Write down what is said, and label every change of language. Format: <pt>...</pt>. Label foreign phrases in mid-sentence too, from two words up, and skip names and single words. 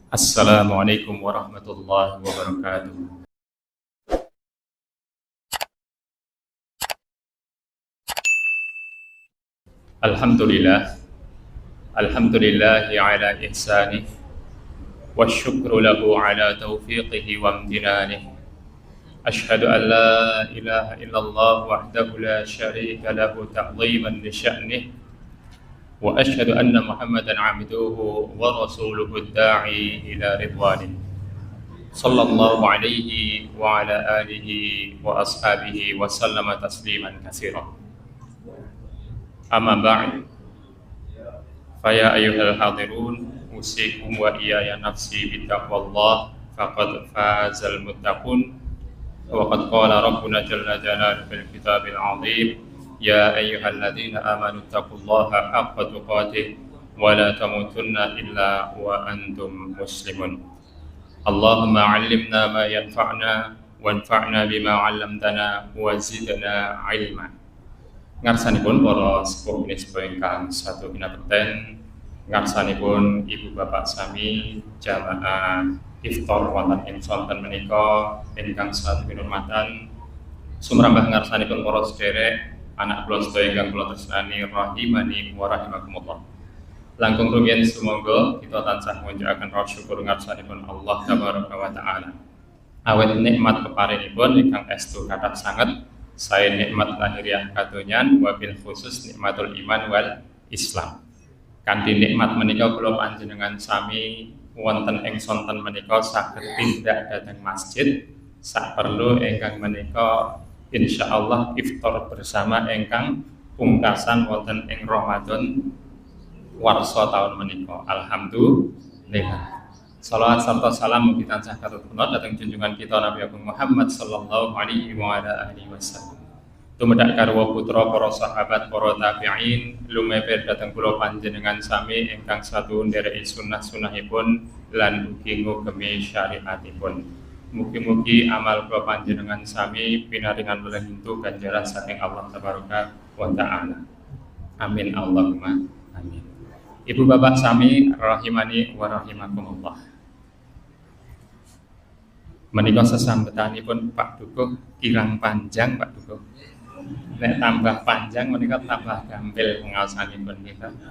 <ar>السلام عليكم ورحمة الله وبركاته. الحمد لله، الحمد لله على إحسانه، والشكر له على توفيقه وامتنانه. أشهد أن لا إله إلا الله وحده لا شريك له تعظيما لشأنه، وأشهد أن محمدا عبده ورسوله الداعي إلى رضوانه. صلى الله عليه وعلى آله وأصحابه وسلم تسليما كثيرا. أما بعد، فيا أيها الحاضرون، أوصيكم وإياي نفسي بتقوى الله، فقد فاز المتقون. وقد قال ربنا جل جلاله في الكتاب العظيم، يا أيها الذين آمنوا اتقوا الله حق تقاته ولا تموتن إلا وأنتم مسلمون. اللهم علمنا ما ينفعنا وانفعنا بما علمتنا وزدنا علما.</ar> <jv>Ngarsanipun para sepuh sepuh ingkang satu kinabekten, ngarsanipun ibu bapak sami jamaah iftar wonten ing sonten menika ingkang satu kinurmatan, sumrambah ngarsanipun para sederek anak kula sedaya ingkang kula tresnani</jv> <ar>رحمني ورحمكم الله.</ar> <jv>Langkung rumiyin sumangga kita tansah ngunjukaken rasa syukur ngarsanipun Allah</jv> <ar>تبارك وتعالى.</ar> <jv>Awet nikmat peparinipun ingkang estu kathah sanget, saya nikmat lahiriah kadonyan</jv> <ar>وبالخصوص نعمة الإيمان والإسلام.</ar> <jv>Kanthi nikmat menika kula panjenengan sami wonten ing sonten menika saged tindak dhateng masjid sak perlu ingkang menika insyaallah</jv> <id>iftar bersama</id> <jv>ingkang pungkasan wonten ing Ramadan warsa taun menika. Alhamdulillah.</jv> <id>Salawat serta salam</id> <jv>mugi tansah katutunan dhateng junjungan kita Nabi Agung Muhammad</jv> <ar>صلى الله عليه وعلى آله وسلم.</ar> <jv>Tumedak karwa putra para sahabat, para tabi'in, lumeber dhateng kula panjenengan sami ingkang satu ndereki sunah-sunahipun lan ugi ngugemi syariatipun. Mugi-mugi amal kula panjenengan sami pinaringan welentu ganjaran saking Allah</jv> <ar>تبارك وتعالى. آمين اللهم آمين.</ar> <jv>Ibu bapak sami</jv> <ar>رحمني ورحمكم الله.</ar> <jv>Menika sesambetanipun Pak Dukuh kirang panjang Pak Dukuh. Nek tambah panjang menika tambah gampil ngaosanipun kita.</jv>